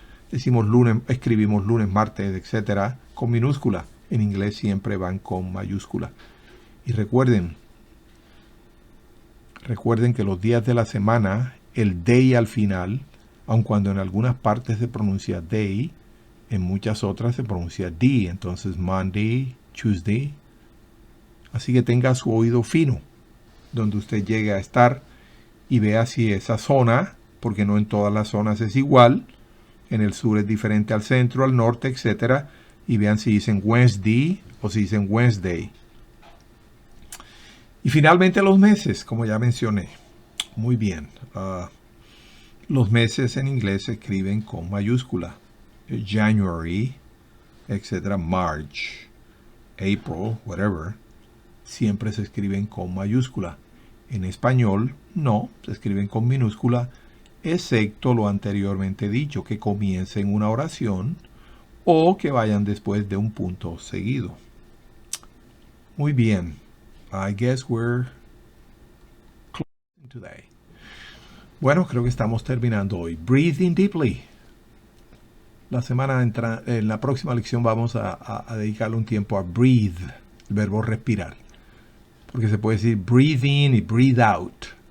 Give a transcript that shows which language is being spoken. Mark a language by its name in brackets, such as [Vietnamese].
[Spanish] Decimos lunes, escribimos lunes, martes, etcétera, con minúscula. En inglés siempre van con mayúscula. Y recuerden que los días de la semana, el day al final, aun cuando en algunas partes se pronuncia day, en muchas otras se pronuncia D. Entonces Monday, Tuesday. Así que tenga su oído fino, donde usted llegue a estar y vea si esa zona, porque no en todas las zonas es igual, en el sur es diferente al centro, al norte, etc. Y vean si dicen Wednesday o si dicen Wednesday. Y finalmente los meses, como ya mencioné. Muy bien. Los meses en inglés se escriben con mayúscula. January, etc. March, April, whatever. Siempre se escriben con mayúscula. En español, no, se escriben con minúscula, excepto lo anteriormente dicho, que comiencen una oración o que vayan después de un punto seguido. Muy bien. [English] I guess we're closing today. [Spanish] Bueno, creo que estamos terminando hoy. [English] Breathing deeply. [Spanish] En la próxima lección vamos a dedicarle un tiempo a breathe, el verbo respirar. Porque se puede decir breathe in y breathe out.